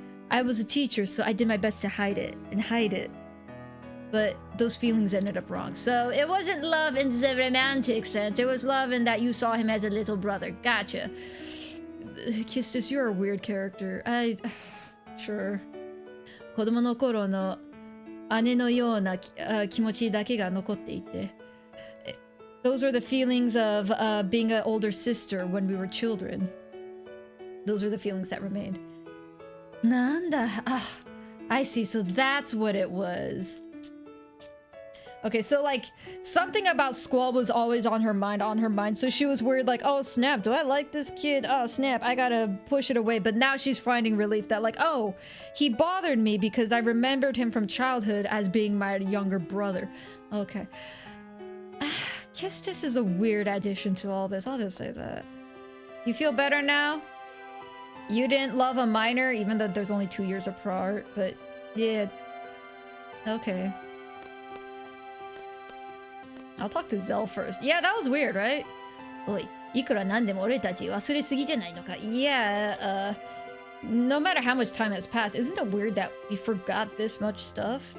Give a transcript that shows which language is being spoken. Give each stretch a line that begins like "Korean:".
English: I was a teacher, so I did my best to hide it. But those feelings ended up wrong. So it wasn't love in the romantic sense. It was love in that you saw him as a little brother. Gotcha. Kistis, you're a weird character. Sure.
Japanese: 子供の頃の姉のような気持ちだけが残っていて。
English: Those were the feelings of being an older sister when we were children. Those were the feelings that remained.
Japanese: なんだ.
English: I see. So that's what it was. Okay, so like something about Squall was always on her mind. So she was worried like, oh snap, do I like this kid? Oh snap, I gotta push it away. But now she's finding relief that like, oh, he bothered me because I remembered him from childhood as being my younger brother. Okay. Kistis is a weird addition to all this. I'll just say that. You feel better now? You didn't love a minor, even though there's only 2 years apart, but yeah. Okay. I'll talk to Zell first. Yeah, that was weird, right?
Japanese: おい、いくらなんでも俺たち忘れすぎじゃないのか?
English: Yeah, no matter how much time has passed, isn't it weird that we forgot this much stuff?